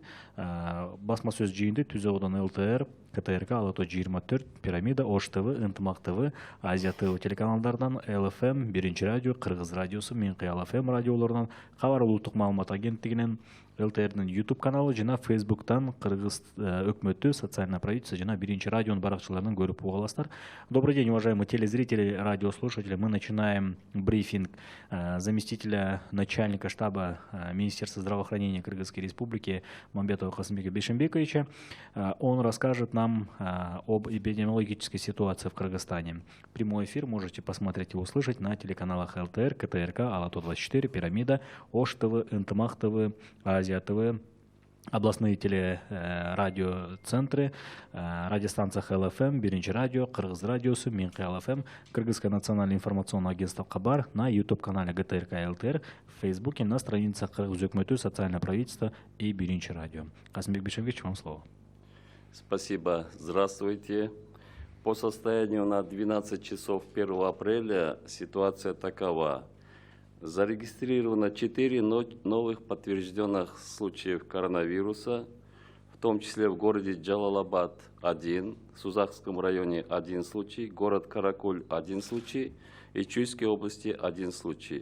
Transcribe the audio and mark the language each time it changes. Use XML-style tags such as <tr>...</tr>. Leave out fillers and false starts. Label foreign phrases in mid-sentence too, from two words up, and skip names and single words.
<ky>Басма сөз жыйынды Түз абадан ЛТР, КТРК, Алато 24, Пирамида, Ош ТВ, Ынтымак ТВ, Азия ТВ телеканалдардан, ЛФМ, Биринчи радио, Кыргыз радиосу, Минкыял ФМ радиолорунан, Кабар улуттук маалымат агенттигинен, ЛТРдин YouTube каналы жана Facebooktан Кыргыз өкмөтү, социальное правительство жана Биринчи радионун баракчаларынан көрүп уга аласыздар.</ky> <ru>Добрый день, уважаемые телезрители, радиослушатели. Мы начинаем брифинг заместителя начальника штаба Министерства здравоохранения Кыргызской Республики Мамбетова Касымбека Бейшенбековича. Он расскажет нам об эпидемиологической ситуации в Кыргызстане. Прямой эфир можете посмотреть и услышать на телеканалах ЛТР, КТРК, Алато 24, Пирамида, Ош ТВ, Ынтымак ТВ, Азия ТВ, областные телерадиоцентры, радиостанциях ЛФМ, Биринчи радио, Кыргыз радиосу, Минкыял ФМ, Кыргызское национальное информационное агентство Кабар, на YouTube-канале ГТРК и ЛТР, в Фейсбуке, на страницах Кыргыз өкмөтү, социальное правительство и Биринчи радио. Касымбек Бейшенбекович, вам слово. Спасибо. Здравствуйте. По состоянию на 12 часов 1 апреля ситуация такова. Зарегистрировано 4 новых подтвержденных случаев коронавируса, в том числе в городе Джалалабад 1, в Сузакском районе 1 случай, город Каракуль 1 случай и Чуйской области 1 случай.</ru>